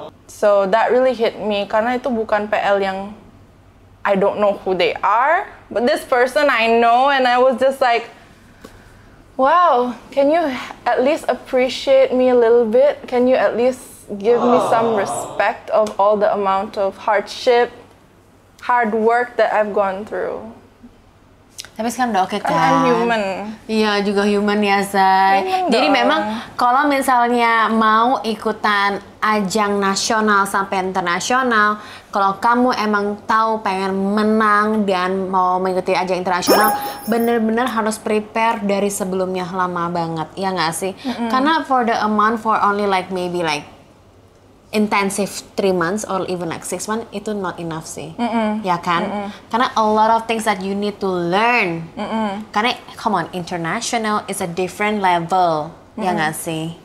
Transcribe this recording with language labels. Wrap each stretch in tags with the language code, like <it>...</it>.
<en>So that really hit me</en> <id>karena itu bukan PL yang</id> <en>I don't know who they are, but this person I know, and I was just like, wow, can you at least appreciate me a little bit? Can you at least give me some respect of all the amount of hardship, hard work that I've gone through?</en> <id>Tapi sekarang udah oke kan?</id> <en>I'm human.</en> <id>Iya, juga human ya, Say.</id> <en>Human</en> <id>Jadi dong. memang kalau misalnya mau ikutan ajang nasional sampai internasional, kalau kamu emang tahu pengen menang dan mau mengikuti ajang internasional, bener-bener harus prepare dari sebelumnya lama banget, ya nggak sih? Karena</id> <en>for the amount for only like maybe like intensive 3 months or even like 6 months</en> <id>itu</id> <en>not enough</en> <id>sih, ya kan? Karena</id> <en>a lot of things that you need to learn.</en> <id>Karena</id> <en>come on, international is a different level,</en> <id>ya nggak sih?</id>